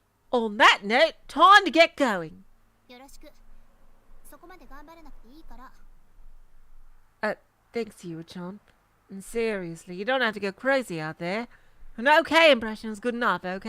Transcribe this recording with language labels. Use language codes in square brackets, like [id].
[en] On that note, time to get going. [ja] よろしく。そこまで頑張らなくていいから。 [en] Thanks, Yua-chan. And seriously, you don't have to go crazy out there. An okay impression is good enough, okay?